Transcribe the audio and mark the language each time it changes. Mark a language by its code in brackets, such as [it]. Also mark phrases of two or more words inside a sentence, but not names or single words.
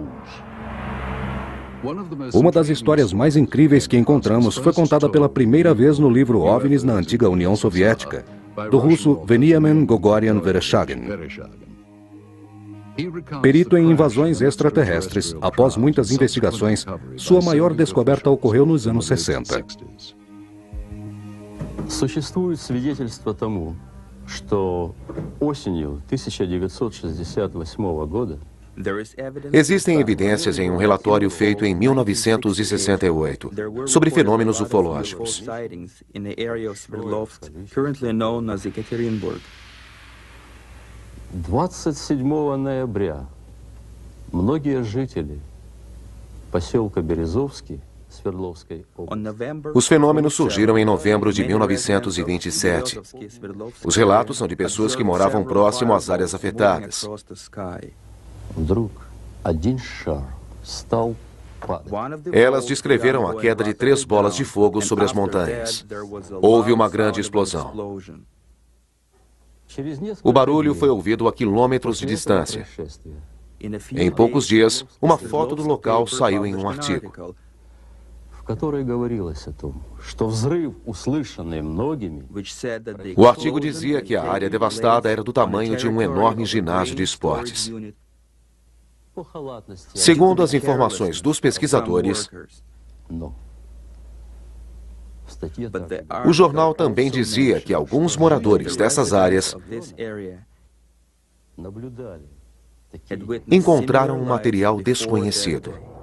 [pt] Uma das histórias mais incríveis que encontramos foi contada pela primeira vez no livro OVNIs na antiga União Soviética, do russo Veniamin Gogorian Vereshchagin. Perito em invasões extraterrestres, após muitas investigações, sua maior descoberta ocorreu nos anos 60. [ru] Существует свидетельство тому, что осенью 1968 года [pt] Existem evidências em um relatório feito em 1968 sobre fenômenos ufológicos. [ru] 27 ноября многие жители поселка Березовский Свердловской области. [pt] Os fenômenos surgiram em novembro de 1927. Os relatos são de pessoas que moravam próximo às áreas afetadas. [ru] Вдруг один шар стал падать. [pt] Elas descreveram a queda de 3 bolas de fogo sobre as montanhas. Houve uma grande explosão. O barulho foi ouvido a quilômetros de distância. Em poucos dias, uma foto do local saiu em um artigo. [ru] В которой говорилось о том, что взрыв, услышанный многими, [pt] O artigo dizia que a área devastada era do tamanho de um enorme ginásio de esportes. Segundo as informações dos pesquisadores, o jornal também dizia que alguns moradores dessas áreas encontraram um material desconhecido.